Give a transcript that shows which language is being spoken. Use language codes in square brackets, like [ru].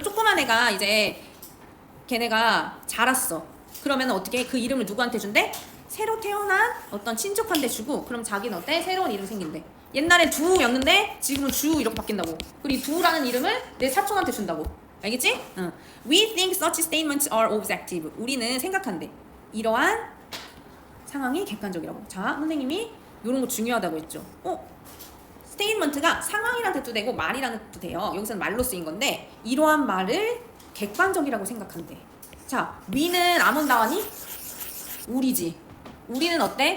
[ko] 조그만 애가 이제 걔네가 자랐어. 그러면 어떻게 그 이름을 누구한테 준대? 새로 태어난 어떤 친족한테 주고 그럼 자기는 어때? 새로운 이름 생긴대. 옛날에 두였는데 지금은 주 이렇게 바뀐다고. 그리고 이 두라는 이름을 내 사촌한테 준다고. 알겠지? [en] We think such statements are objective. [ko] 우리는 생각한대. 이러한 상황이 객관적이라고. 자, 선생님이 이런 거 중요하다고 했죠. 스테이트먼트가 상황이라는 뜻도 되고 말이라는 뜻도 돼요. 여기서는 말로 쓰인 건데 이러한 말을 객관적이라고 생각한대. 자, we는 아몬다와니? 우리지. 우리는 어때?